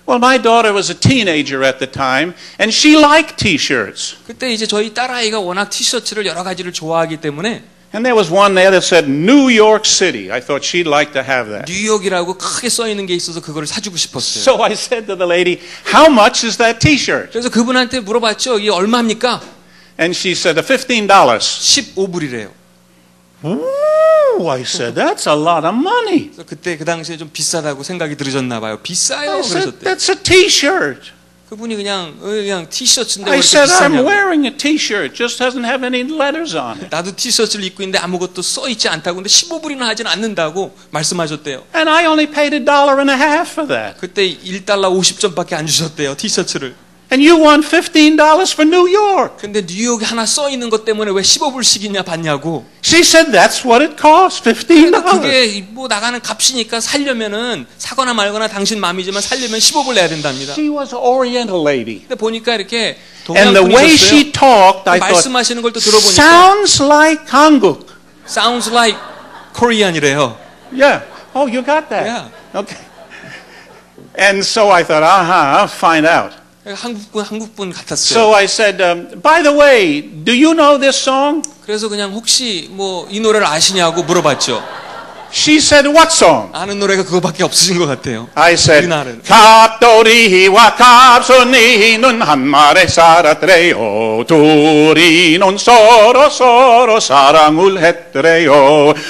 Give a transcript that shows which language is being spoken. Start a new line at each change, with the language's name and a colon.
English: Well, my daughter was a teenager at the time, and she liked T-shirts.
Korean: 그때 이제 저희 딸아이가 워낙 티셔츠를 여러 가지를 좋아하기 때문에
English: And there was one there that said New York City. I thought she'd like to have that.
Korean: 뉴욕이라고 크게 써 있는 게 있어서 그거를 사주고 싶었어요.
English: So I said to the lady, "How much is that T-shirt?"
Korean: 그래서 그분한테 물어봤죠. 이게 얼마입니까?
English: And she said, $15.
Korean: 15불이래요.
English: Ooh, I said, that's a lot of money.
Korean: 그래서 그때 그 당시에 좀 비싸다고 생각이 들으셨나 봐요. 비싸요.
English: I said,
Korean: 그러셨대요.
English: that's a T-shirt.
Korean: 그분이 그냥 티셔츠인데 왜
English: I
Korean: 이렇게
English: said, I'm
Korean: 비싸냐고.
English: wearing a T-shirt. Just doesn't have any letters on it.
Korean: 나도 티셔츠를 입고 있는데 아무것도 써 있지 않다고. 근데 15불이나 하진 않는다고 말씀하셨대요.
English: And I only paid $1.50 for that.
Korean: 그때 1달러 50전밖에 안 주셨대요. 티셔츠를.
English: And you want $15 for New York.
Korean: 근데 뉴욕에 하나 써 있는 것 때문에 왜 15불씩이냐 받냐고.
English: She said, that's what it costs, $15.
Korean: 그게 뭐 나가는 값이니까 살려면은 사거나 말거나 당신 마음이지만 살려면 15불 내야 된답니다.
English: She was an Oriental lady.
Korean: 근데 보니까 이렇게
English: And the way
Korean: 동양분이셨어요.
English: she talked, I thought,
Korean: 말씀하시는 걸 또 들어보니까
English: sounds like 한국. sounds like Korean
Korean: 이래요.
English: Yeah. Oh, you got that. Yeah. Okay. And so I thought, I'll find out.
Korean: 한국분 같았어요.
English: So I said, by the way, do you know this song?
Korean: 그래서 그냥 혹시 뭐 이 노래를 아시냐고 물어봤죠.
English: She said, what song?
Korean: 아는 노래가 그거밖에 없으신 것 같아요.
English: I said,
Korean: 우리나라는. 갑돌이와 갑순이는 한 마리 살았더래요. 둘이는 서로 사랑을 했더래요.